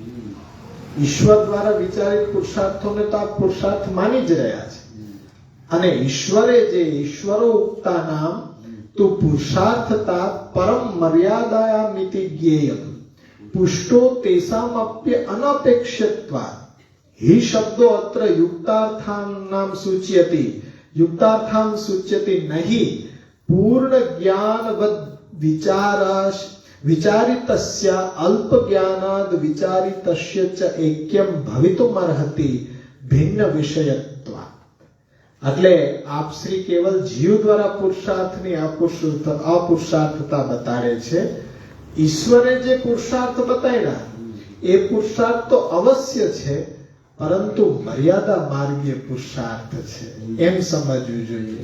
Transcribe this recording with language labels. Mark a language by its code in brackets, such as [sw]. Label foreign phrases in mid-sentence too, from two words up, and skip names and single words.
[gu] ઈશ્વર દ્વારા વિચારિત પુરુષાર્થોને તો આપ પુરુષાર્થ માની જ રહ્યા છે. અને ઈશ્વરે જે [sa] ઈશ્વરો ઉક્તા નામ તો પુરુષાર્થતા પરમ મર્યાદાયામિતિ જ્ઞેયમ પુષ્ટો તેષામપ્ય અનપેક્ષ્યત્વાत्. हि शब्दो अत्र युक्तार्थानां सूच्यति युक्तार्थां सूच्यति नहीं पूर्ण ज्ञानवद विचाराश विचारितस्य अल्प ज्ञानाद विचारितस्य च ऐक्यम भवितुमर्हति भिन्न विषयत्वा. [gu] એટલે આપ શ્રી કેવલ જીવ દ્વારા પુરુષાર્થની અપુરુષાર્થતા બતાડે છે. ઈશ્વરે જે પુરુષાર્થ બતાવ્યા એ પુરુષાર્થ તો અવશ્ય છે, પરંતુ મર્યાદા માર્ગીય પુરુષાર્થ છે એમ સમજવું જોઈએ.